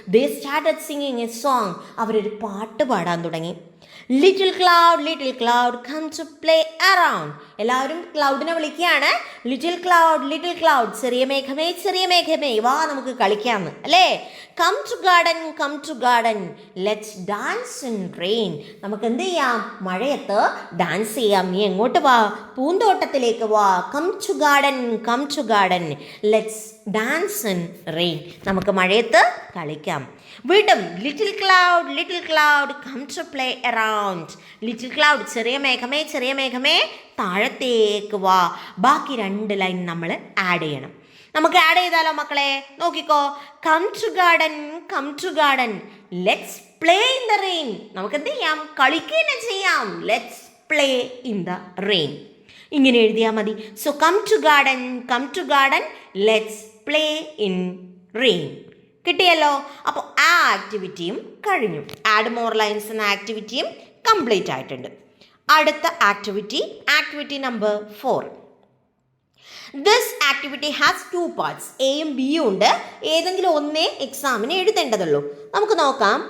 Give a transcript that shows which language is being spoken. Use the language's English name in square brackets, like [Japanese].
[English] They started singing a song. [Malayalam] അവരൊരു പാട്ട് പാടാൻ തുടങ്ങി. [English] Little cloud, come to play around. [Malayalam] എല്ലാവരും ക്ലൗഡിനെ വിളിക്കുകയാണ്. ലിറ്റിൽ ക്ലൗഡ്, ചെറിയ മേഘമേ വാ നമുക്ക് കളിക്കാമെന്ന് അല്ലേ? [English] Come to garden, let's dance in rain. [Malayalam] നമുക്ക് എന്ത് ചെയ്യാം? മഴയത്ത് ഡാൻസ് ചെയ്യാം. നീ എങ്ങോട്ട് വാ? പൂന്തോട്ടത്തിലേക്ക് വാ. [English] Come to garden, let's dance in rain. [Malayalam] നമുക്ക് മഴയത്ത് കളിക്കാം. വീണ്ടും little cloud, [English] come to play around. [Malayalam] Little cloud, ചെറിയ മേഘമേ താഴത്തേക്ക് വാ. ബാക്കി 2 ലൈൻ നമ്മൾ ആഡ് ചെയ്യണം. നമുക്ക് ആഡ് ചെയ്താലോ മക്കളെ? നോക്കിക്കോ. [English] Come to garden, let's play in the rain. [Malayalam] നമുക്ക് എന്ത് ചെയ്യാം? കളിക്കുക ചെയ്യാം. [English] Let's play in the rain. [Malayalam] ഇങ്ങനെ എഴുതിയാൽ മതി. [English] So come to garden, let's play in rain. [Malayalam] കിട്ടിയല്ലോ? അപ്പോൾ ആ ആക്ടിവിറ്റിയും കഴിഞ്ഞു. ആഡ് മോർ ലൈൻസ് എന്ന ആക്ടിവിറ്റിയും കംപ്ലീറ്റ് ആയിട്ടുണ്ട്. അടുത്ത activity number 4. [English] This activity has 2 parts. [Malayalam] എയും ബിയും ഉണ്ട്. ഏതെങ്കിലും ഒന്നേ എക്സാമിന് എഴുതേണ്ടതുള്ളൂ. നമുക്ക് നോക്കാം.